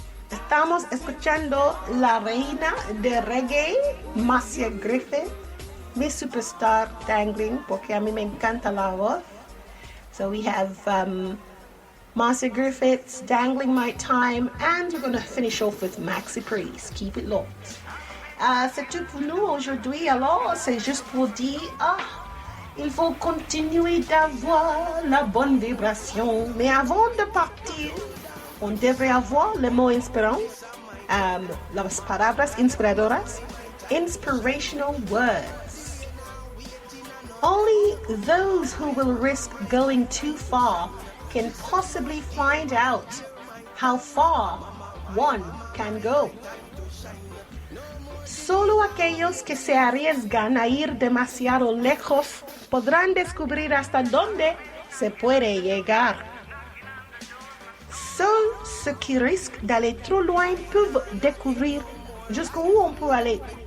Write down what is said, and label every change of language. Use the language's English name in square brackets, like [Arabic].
[Spanish] Estamos escuchando la reina de reggae, Marcia Griffith, mi superstar dangling, porque a mí me encanta la voz. [English] So we have Marcia Griffith's Dangling My Time, and we're going to finish off with Maxi Priest. Keep it locked. [French] C'est tout pour nous aujourd'hui. Alors, c'est juste pour dire, il faut continuer d'avoir la bonne vibration. Mais avant de partir, on devrait avoir le mot inspirant, [Spanish] las palabras inspiradoras, [English] inspirational words. Only those who will risk going too far can possibly find out how far one can go. [Spanish] Solo aquellos que se arriesgan a ir demasiado lejos podrán descubrir hasta dónde se puede llegar. [French] Seuls ceux qui risquent d'aller trop loin peuvent découvrir jusqu'où on peut aller.